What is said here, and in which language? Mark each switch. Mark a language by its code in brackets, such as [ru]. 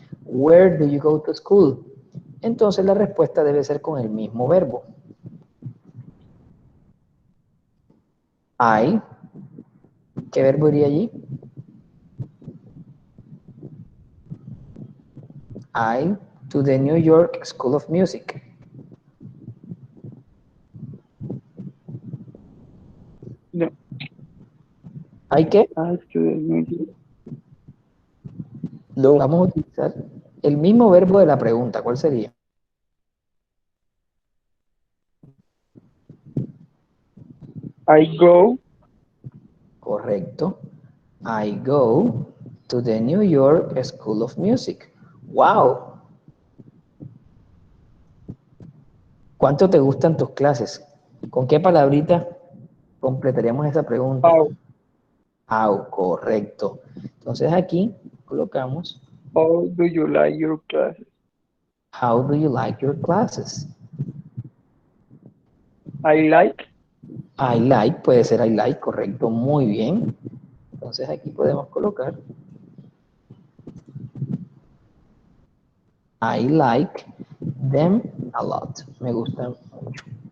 [en] Where do you go to school? [es] Entonces la respuesta debe ser con el mismo verbo. I. ¿Qué verbo iría allí? [en] I to the New York School of Music. [es] No. ¿Hay qué? No. Vamos a utilizar el mismo verbo de la pregunta. ¿Cuál sería? [en] I go. [es] Correcto. [en] I go to the New York School of Music. ¡Wow! [es] ¿Cuánto te gustan tus clases? ¿Con qué palabrita completaríamos esa pregunta? How, correcto. Entonces aquí colocamos [en] How do you like your classes? how do you like your classes? I like. I like, [es] puede ser I like, correcto, muy bien. Entonces aquí podemos colocar [en] I like them a lot. [es] Me gustan mucho.